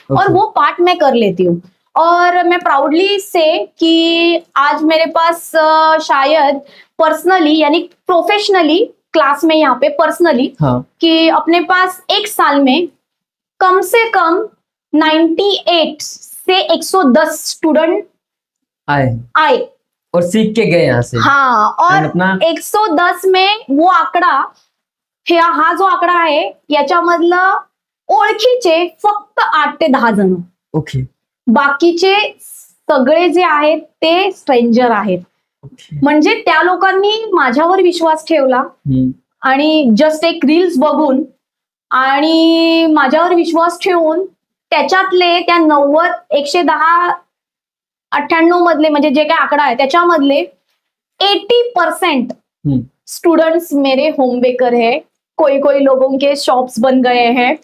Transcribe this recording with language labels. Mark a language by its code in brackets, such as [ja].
[hi] और वो पार्ट मैं कर लेती हूँ। और मैं प्राउडली से कि आज मेरे पास शायद पर्सनली यानी प्रोफेशनली क्लास में यहाँ पे पर्सनली हाँ कि अपने पास एक साल में कम से कम 98 से 110 स्टूडेंट आए आए। और सीख के गए यहाँ से। हाँ और And अपना [mr] 110 में वो आकडा हा जो आकडा आहे याच्यामधलं ओळखीचे फक्त 8 ते 10 जण, ओके बाकीचे सगळे जे आहेत ते स्ट्रेंजर आहेत। ओके म्हणजे त्या लोकांनी माझ्यावर विश्वास ठेवला आणि जस्ट एक रील्स बघून आणि माझ्यावर विश्वास ठेवून त्याच्यातले त्या 90 110 98 मधले म्हणजे जे काय आकडा आहे त्याच्यामधले 80% स्टूडेंट्स [hi] मेरे होम बेकर है। कोई कोई लोगों के शॉप्स बन गए हैं।